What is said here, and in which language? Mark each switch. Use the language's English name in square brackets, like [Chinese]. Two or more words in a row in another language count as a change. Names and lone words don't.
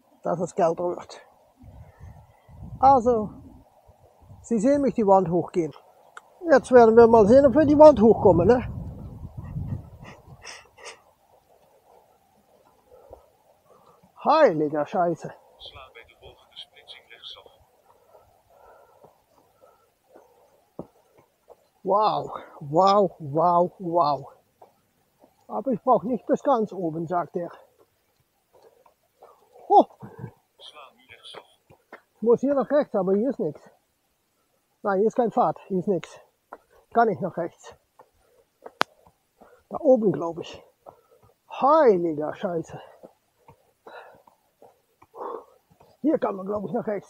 [German] Dass es kälter wird. Also, Sie sehen mich die Wand hochgehen. Jetzt werden wir mal sehen, ob wir die Wand hochkommen, ne? Heiliger Scheiße. [Dutch] Sla bij de volgende splitsing rechtsaf. Wow, wow, wow, wow. [German] Aber ich brauche nicht bis ganz oben, sagt er. Oh, [Dutch] Sla nu rechtsaf. [German] ich muss hier nach rechts, aber hier ist nichts. Nein, hier ist kein Pfad, hier ist nichts. Kann ich nach rechts. Da oben, glaube ich. Heiliger Scheiße. Hier kann man, glaube ich, nach rechts.